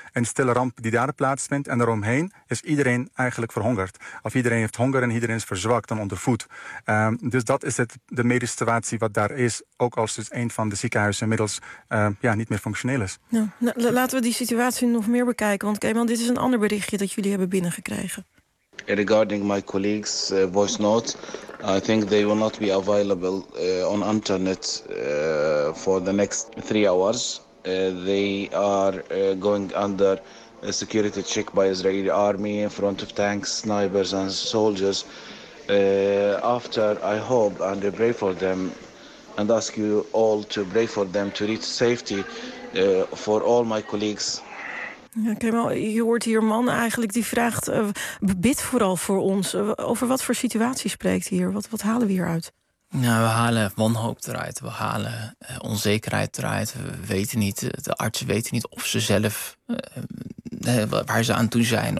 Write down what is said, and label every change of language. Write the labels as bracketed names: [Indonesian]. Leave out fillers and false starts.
[Dutch] een stille ramp die daar plaatsvindt. En daaromheen is iedereen eigenlijk verhongerd. Of iedereen heeft honger en iedereen is verzwakt en ondervoed. Dus dat is het, de medische situatie wat daar is. Ook als dus een van de ziekenhuizen inmiddels niet meer functioneel is. Ja. Nou, laten we die situatie nog meer bekijken. Want Kemal, dit is een ander berichtje dat jullie hebben binnengekregen. [English] Regarding my colleagues' voice notes, I think they will not be available on internet for the next 3 hours. They are going under a security check by Israeli army in front of tanks, snipers and soldiers. After, I hope and I pray for them and ask you all to pray for them to reach safety for all my colleagues. [Dutch] Ja, Kemal, je hoort hier een man eigenlijk die vraagt, bid vooral voor ons. Over wat voor situatie spreekt hier? Wat halen we hieruit? Nou, we halen wanhoop eruit. We halen onzekerheid eruit. We weten niet, de artsen weten niet of ze zelf waar ze aan toe zijn.